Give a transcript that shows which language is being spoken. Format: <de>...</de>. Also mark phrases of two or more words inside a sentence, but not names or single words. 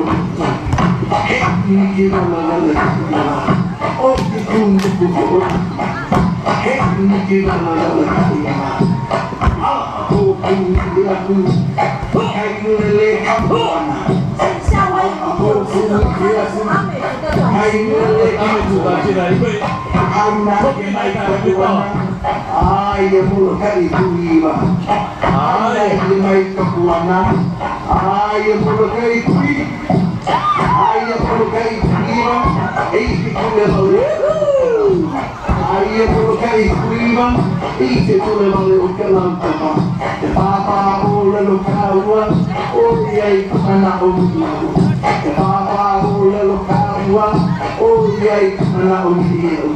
<zh>夏威夷有这种阿美族的短裙，阿美族短裙来，因为后面那一代还没到。</zh> <ami>Ay, mulu kali kuiba. Ay, may kapuanan. Ay, mulu kali kuiba. Ay, mulu kali kuiba. Ay, pitule mulu. Ay, mulu kali kuiba. Ay, pitule mulu ukalang tama. Papa ula lukawa. Oy, ay kana umu. Papa ula lukawa. Oy, ay kana umu.</ami>